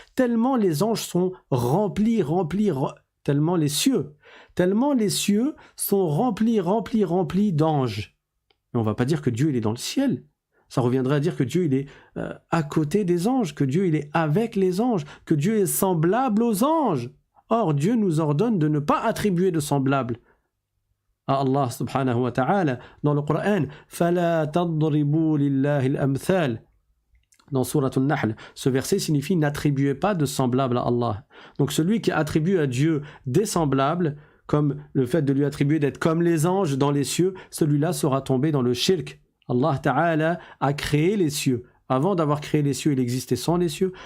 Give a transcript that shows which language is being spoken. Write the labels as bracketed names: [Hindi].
[French] Tellement les anges sont remplis, tellement les cieux sont remplis d'anges. Mais on ne va pas dire que Dieu il est dans le ciel. Ça reviendrait à dire que Dieu il est à côté des anges, que Dieu il est avec les anges, que Dieu est semblable aux anges. Or, Dieu nous ordonne de ne pas attribuer de semblable à Allah subhanahu wa ta'ala. Dans le Coran, [Arabic] فَلَا تَضْرِبُوا لِلَّهِ الْأَمْثَالِ. [French] Dans Surat An-Nahl, ce verset signifie « n'attribuez pas de semblable à Allah ». Donc celui qui attribue à Dieu des semblables, comme le fait de lui attribuer d'être comme les anges dans les cieux, celui-là sera tombé dans le shirk. Allah Ta'ala a créé les cieux. Avant d'avoir créé les cieux, il existait sans les cieux.